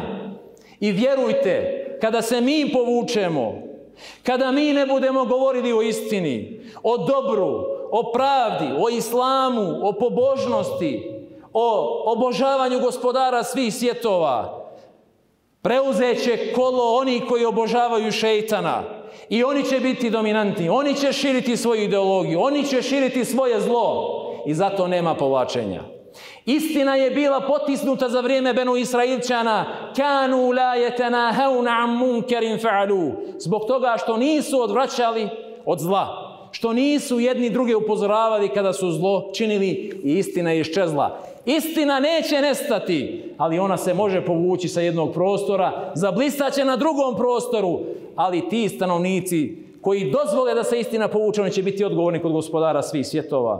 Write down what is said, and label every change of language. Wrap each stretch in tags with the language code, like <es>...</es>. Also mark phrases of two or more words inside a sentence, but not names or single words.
<bs>I vjerujte, kada se mi povučemo, kada mi ne budemo govorili o istini, o dobru, o pravdi, o islamu, o pobožnosti, o obožavanju gospodara svih svjetova, preuzet će kolo oni koji obožavaju šeitana i oni će biti dominantni, oni će širiti svoju ideologiju, oni će širiti svoje zlo i zato nema povlačenja. Istina je bila potisnuta za vrijeme Benu Israilčana,</bs> <ar>كانوا لا يتناهون عن منكر فعلوه,</ar> <bs>zbog toga što nisu odvraćali od zla, što nisu jedni druge upozoravali kada su zlo činili i istina je iščezla. Istina neće nestati, ali ona se može povući sa jednog prostora, zablistaće na drugom prostoru, ali ti stanovnici koji dozvole da se istina povuče, oni će biti odgovorni kod gospodara svih svjetova.</bs>